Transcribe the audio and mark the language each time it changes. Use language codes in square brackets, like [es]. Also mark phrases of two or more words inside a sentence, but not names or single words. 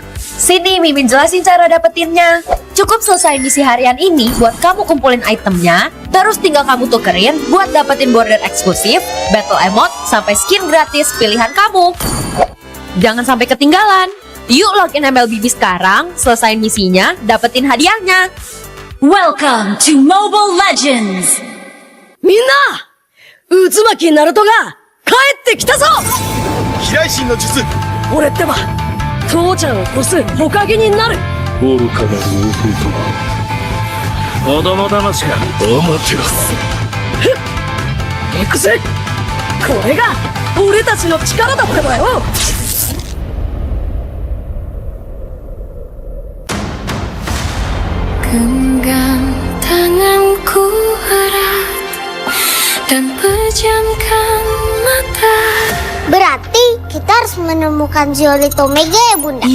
[id] Sini Mimin jelasin cara dapetinnya. Cukup selesai misi harian ini buat kamu kumpulin itemnya, terus tinggal kamu tukerin buat dapetin border eksklusif, [en] battle emote, [id] sampai skin gratis pilihan kamu. Jangan sampai ketinggalan. Yuk login MLBB sekarang, selesain misinya, dapetin hadiahnya. [en] Welcome to Mobile Legends. [ja] みんな、うずまきナルトが帰ってきたぞ. 飛来神の術。俺ってば、父ちゃんを越す火影になる。愚かなる弟。子供騙しか。アマテラス。行くぜ。これが俺たちの力だったわよ。 [id] Genggam tanganku erat dan pejamkan mata. Berarti kita harus menemukan Zeolith Omega ya Bunda?